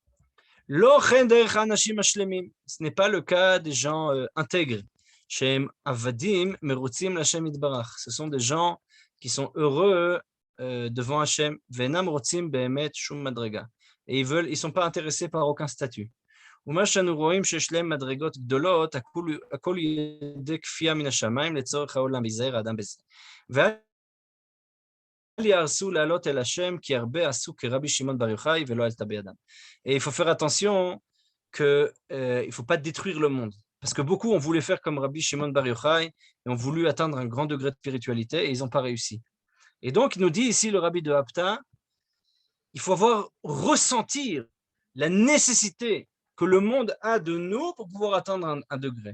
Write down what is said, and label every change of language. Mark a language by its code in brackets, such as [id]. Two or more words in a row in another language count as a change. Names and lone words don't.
[fr] Ce n'est pas le cas des gens intègres. Ce sont des gens qui sont heureux devant Hashem. Et ils ne sont pas intéressés par aucun statut. [he] ומה שאנו רואים שיש להם מדרגות גדולות, הכל ידי כפייה מן השמיים לצורך העולם, ויזהר האדם בזה. ואל יהרסו לעלות אל השם, כי הרבה עשו כרבי שמעון בר יוחאי ולא עלתה בידם. [fr] Et il faut faire attention qu'il ne faut pas détruire le monde. Parce que beaucoup ont voulu faire comme Rabbi Shimon Bar Yochai et ont voulu atteindre un grand degré de spiritualité et ils n'ont pas réussi. Et donc, il nous dit ici, le Rabbi de Hapta, il faut ressentir la nécessité que le monde a de nous pour pouvoir atteindre un degré.